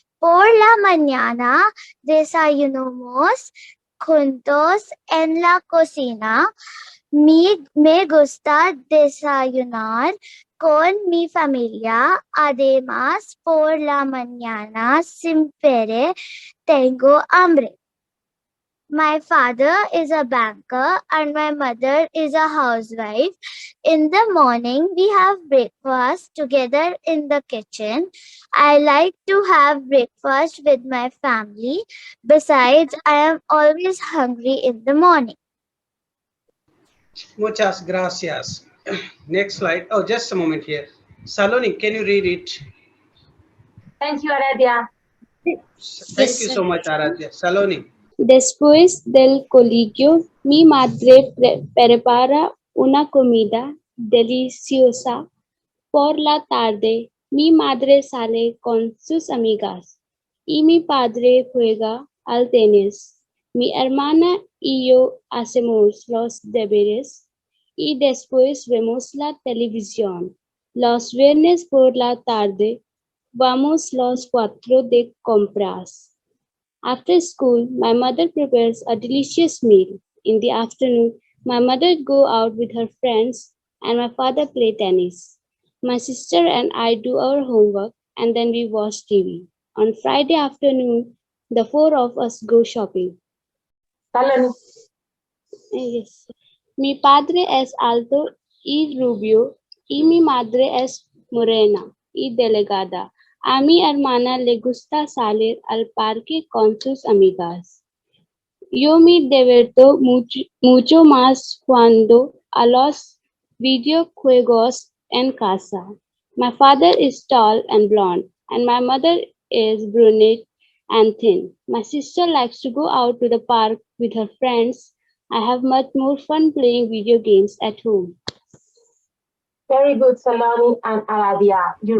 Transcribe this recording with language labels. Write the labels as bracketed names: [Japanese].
[Spanish] Por la mañana desayunamos juntos en la cocina. Me gusta desayunar con mi familia. Además, por la mañana siempre tengo hambre. [English] My father is a banker and my mother is a housewife. In the morning, we have breakfast together in the kitchen. I like to have breakfast with my family. Besides, I am always hungry in the morning. [Spanish] Muchas gracias. [English] Next slide. Oh, just a moment here. Saloni, can you read it? Thank you, Aradhya. Thank you so much, Aradhya. Saloni. [Spanish] Después del colegio, mi madre prepara una comida deliciosa. Por la tarde, mi madre sale con sus amigas y mi padre juega al tenis. Mi hermana y yo hacemos los deberes y después vemos la televisión. Los viernes por la tarde, Vamos los cuatro de compras. [English] After school, my mother prepares a delicious meal. In the afternoon, my mother go out with her friends and my father play tennis. My sister and I do our homework and then we watch TV. On Friday afternoon, the four of us go shopping. Saloni. Yes. [Spanish] Mi padre es alto y rubio y mi madre es morena y delegada. A mi hermana le gusta salir al parque con sus amigas. Yo me divierto mucho más jugando a los videojuegos en casa. [English] My father is tall and blonde, and my mother is brunette and thin. My sister likes to go out to the park with her friends. I have much more fun playing video games at home. Very good, Saloni and Aradia. You